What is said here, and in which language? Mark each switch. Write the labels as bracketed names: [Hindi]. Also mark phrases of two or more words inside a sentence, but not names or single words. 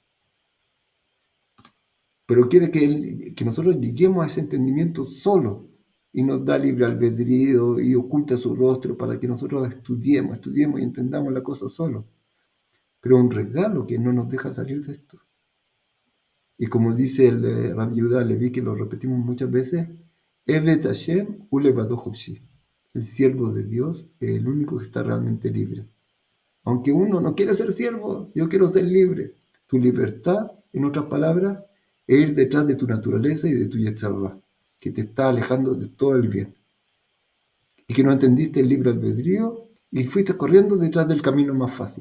[Spanish] Pero quiere que nosotros lleguemos a ese entendimiento solo y nos da libre albedrío y oculta su rostro para que nosotros estudiemos y entendamos la cosa solo. Pero un regalo que no nos deja salir de esto. Y como dice el Rabbi Yehuda Levi, que lo repetimos muchas veces, [Hebrew] עבד ה' לבדו חופשי. [Spanish] El siervo de Dios es el único que está realmente libre. Aunque uno no quiere ser siervo, yo quiero ser libre. Tu libertad, en otras palabras, es ir detrás de tu naturaleza y de tu [Hebrew] יצר הרע, [Spanish] que te está alejando de todo el bien. Y que no entendiste el libre albedrío y fuiste corriendo detrás del camino más fácil.